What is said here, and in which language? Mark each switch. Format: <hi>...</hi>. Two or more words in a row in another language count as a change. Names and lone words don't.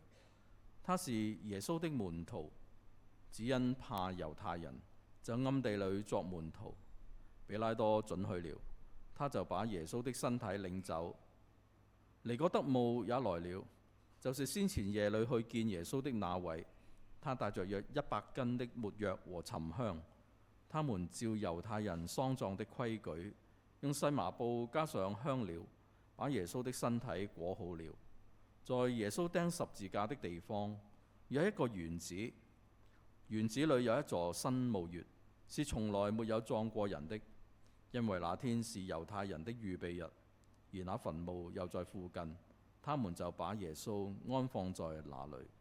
<zh>他是耶穌的門徒，只因怕猶太人，就暗地裏作門徒。比拉多准許了，他就把耶穌的身體領走。尼哥德慕也來了，就是先前夜裏去見耶穌的那位。他帶着約100斤的沒藥和沉香。他們照猶太人喪葬的規矩，用細麻布加上香料，把耶穌的身體裹好了。在耶穌釘十字架的地方，有一個園子，園子裏有一座新墓穴，是從來沒有葬過人的，因為那天是猶太人的預備日，而那墳墓又在附近，他們就把耶穌安放在那裏。</zh>